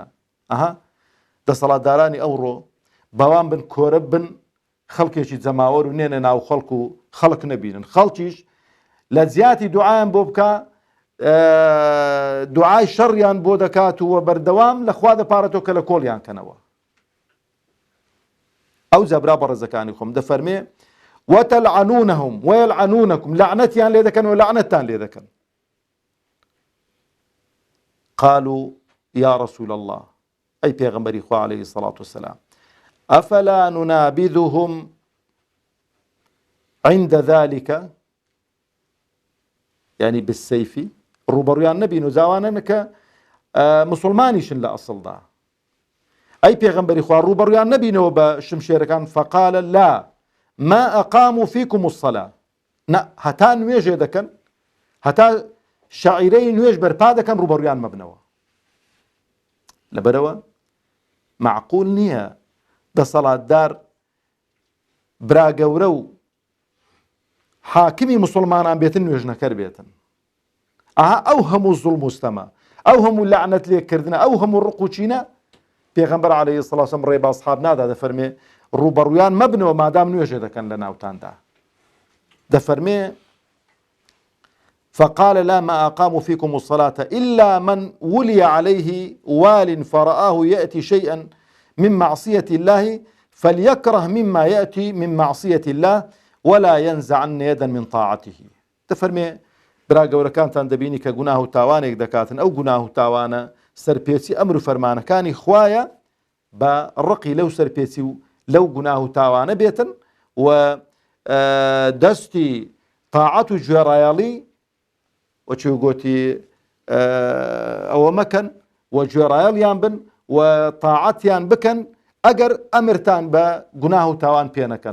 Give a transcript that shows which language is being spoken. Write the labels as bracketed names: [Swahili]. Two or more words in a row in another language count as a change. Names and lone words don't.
[Central Kurdish] دەسەڵاتدارانی ئەوڕۆ بەوان بن کۆرە بن خەڵکێکی جەماوەر و نێنە ناو خەڵک و خەڵک نەبینن خەڵکیش لە زیاتی دوعایان بۆ بکە دوعای شەڕیان بۆ دەکات و بەردەوام لەخوا دەپارێتەوە کە لە کۆڵیان کەنەوە. ئەو جەبرا بە ڕێزەکانی خۆم دەفەرمێ [Arabic] وتلعنونهم ويلعنونكم [Central Kurdish] لعنتيان لێ دەکەن و لعنتتان لێ دەکەن. [Arabic] قالوا يا رسول الله أي [Central Kurdish] پیغمبری خوا [Arabic] عليه الصلاة والسلام أفلا ننابذهم عند ذلك يعني بالسيف [Central Kurdish] ڕوبەڕوویان نەبین و زاوانە کە مسلمانیشن لە ئەسڵدا. ئەی پێغەمبەری خوا ڕوبەڕوویان نەبینەوە بە شمشێرەکان [Arabic] فقال لا ما أقاموا فيكم الصلاة [Central Kurdish] هەتا نوێژێ دەکەن هەتا شعیرەی نوێژ بەرپا دەکەن ڕوبەڕوویان مەبنەوە. لەبەرەوە معقول نییە دەسەڵاتدار برا گەورە و حاکمی مسلمانان بێتن نوێژنەکەر بێتن. ئەو هەموو زوڵم و ستەمە ئەو هەموو لعنەت لێکردنە ئەو هەموو ڕقوچینە پێغەمبەر [Arabic] عەلەیهی سەڵات وسەلام [Central Kurdish] ڕێی بە ئەسحاب نادا دەفەرمێ ڕوبەڕوویان مەبنەوە مادام نوێژێ دەکەن لە ناوتاندا. [Arabic] دەفەرمێ فقال لا ما أقاموا فيكم الصلاة إلا من ولي عليه وال فرآه يأتي شيئا من معصية الله فليكره مما يأتي من معصية الله ولا ينزعن يدا من طاعته. [Central Kurdish] دەفەرمێ برا گەورەکانتان دەبینی کە گوناه و تاوانێک دەکاتن ئەو گوناه و تاوانە سەرپێچی ئەمر و فەرمانەکانی خوایە بە ڕقی لەو سەرپێچی و لەو گوناه و تاوانە بێتن و دەستی تاعەت و گوێڕایەڵی وەچی گوتی ئەوە مەکەن و گوێڕایەڵیان بن و تاعەتیان بکەن ئەگەر ئەمرتان بە گوناه و تاوان پێ نەکەن.